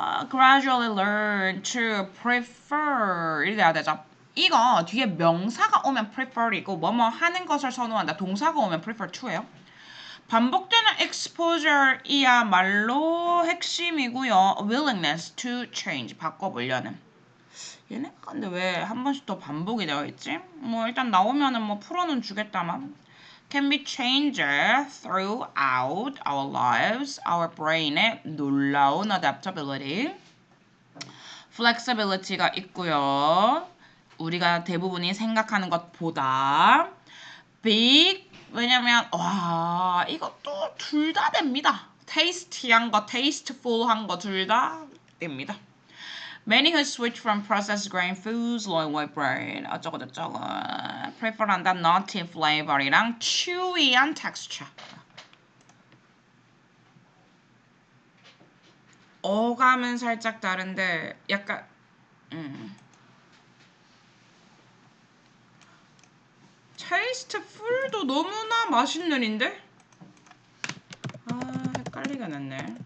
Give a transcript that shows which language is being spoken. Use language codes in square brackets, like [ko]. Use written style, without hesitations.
[en] gradually learn to prefer [ko] 이렇게 해야 되죠. 이거 뒤에 명사가 오면 prefer이고 뭐뭐 하는 것을 선호한다. 동사가 오면 prefer to예요. 반복되는 exposure이야말로 핵심이고요. [en] willingness to change [ko] 바꿔보려는. 얘네가 근데 왜 한 번씩 더 반복이 되어 있지? 뭐 일단 나오면은 뭐 풀어는 주겠다만. [en] can be changed throughout our lives. Our brain의 [ko] 놀라운 [en] adaptability. [ko] flexibility가 있고요. 우리가 대부분이 생각하는 것보다 big 왜냐면 이것도 둘 다 됩니다. tasty한 거, tasteful한 거 둘 다 됩니다. [en] Many who switch from processed grain foods, low white bread, [ko] 어쩌고저쩌고 [en] prefer한다 nutty flavor이랑 chewy한 texture. [ko] 어감은 살짝 다른데 약간 tasteful도 너무나 맛있는인데? 아, 헷갈리게 됐네.